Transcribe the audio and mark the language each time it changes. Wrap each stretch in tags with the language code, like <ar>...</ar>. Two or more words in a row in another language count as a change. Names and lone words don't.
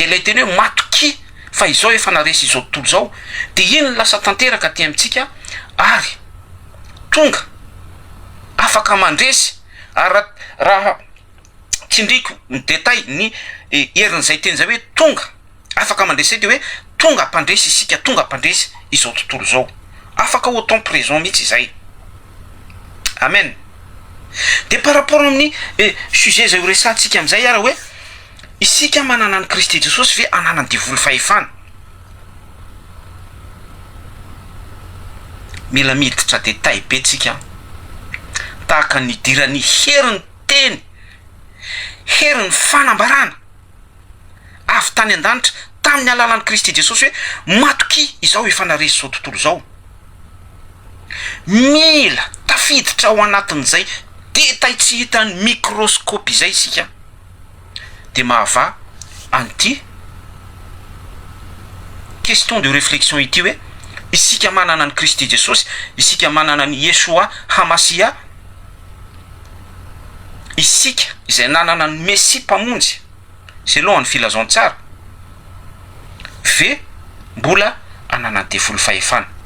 <mg>ilay teny hoe matoki fa izao efa naresy izao tontolo zao, dia iny lasa tanteraka ty amintsika ary tonga afaka mandresy ary raha tsindriko ny détail ny herin'izay teny zay hoe tonga afaka mandresy, dia hoe tonga ampandresy isika, tonga ampandresy izao tontolo zao, afaka</mg> <fr>au temps présent</fr> <mg>mihitsy izay. Amen.</mg> <fr>De par rapport</fr> <mg>amin'ny sujet zay ho resantsika am'izay ara hoe isika manana ny Kristy Jesosy ve anana ny devoly fahefana? Mila miditra détail be tsika tahaka ny dirany heriny teny, heriny fanambarana avy tany an-danitra tamin'ny alalan'ny Kristy Jesosy hoe matoki izao efa naresy izao tontolo zao. Mila tafiditra ao anatin'izay détail tsy hitan'ny microscope izay isika, de mahava an'ity</mg> <fr>question de réflexion</fr> <mg>ity hoe isika manana ny Kristy Jesosy, isika manana ny Yeshua Hamasia, isika izay nanana ny Messie mpamonjy selon ny filazontsara ve mbola anana ny devoly fahefana?</mg>